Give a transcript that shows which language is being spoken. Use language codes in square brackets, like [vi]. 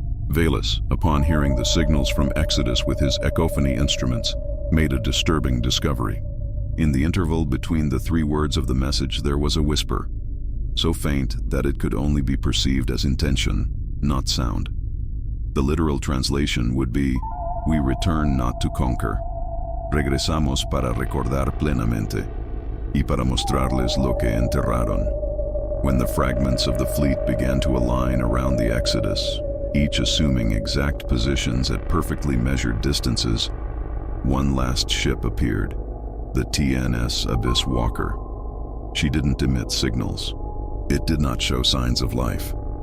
[en] Velis, upon hearing the signals from Exodus with his echophony instruments, made a disturbing discovery. In the interval between the three words of the message there was a whisper, so faint that it could only be perceived as intention, not sound. The literal translation would be, "We return not to conquer. [es] Regresamos para recordar plenamente, y para mostrarles lo que enterraron." [en] When the fragments of the fleet began to align around the Exodus, each assuming exact positions at perfectly measured distances, one last ship appeared, the TNS Abyss Walker. She didn't emit signals. It did not show signs of life.